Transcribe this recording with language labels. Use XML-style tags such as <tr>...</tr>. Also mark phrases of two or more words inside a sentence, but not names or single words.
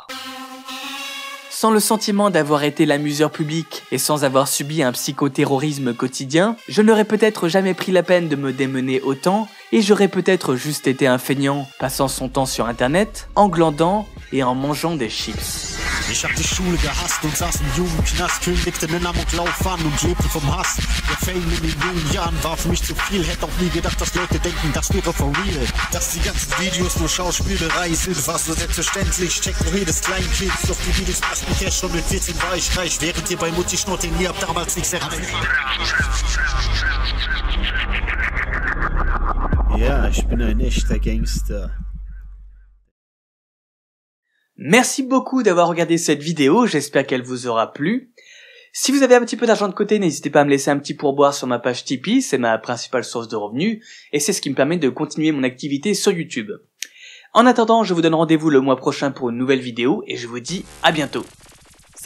<fr>Sans le sentiment d'avoir été l'amuseur public et sans avoir subi un psychoterrorisme quotidien, je n'aurais peut-être jamais pris la peine de me démener autant et j'aurais peut-être juste été un feignant passant son temps sur internet, en glandant et en mangeant des chips.</fr> <de>Ich hab die Schule gehasst und saß im Jugendknast, kündigte nen Amoklauf an und lebte vom Hass. Der Fame in den jungen Jahren war für mich zu viel, hätte auch nie gedacht, dass Leute denken, das wäre</de> <en>for real.</en> <de>Dass die ganzen Videos nur Schauspielerei sind, war so selbstverständlich, checkt nur jedes Kleinkind, doch die Videos machten Cash, schon mit 14 war ich reich, während ihr bei Mutti schnorrt, ihr habt damals nichts erreicht. Ja, ich bin ein echter Gangster.</de> <fr>Merci beaucoup d'avoir regardé cette vidéo, j'espère qu'elle vous aura plu. Si vous avez un petit peu d'argent de côté, n'hésitez pas à me laisser un petit pourboire sur ma page Tipeee, c'est ma principale source de revenus, et c'est ce qui me permet de continuer mon activité sur YouTube. En attendant, je vous donne rendez-vous le mois prochain pour une nouvelle vidéo, et je vous dis à bientôt.</fr>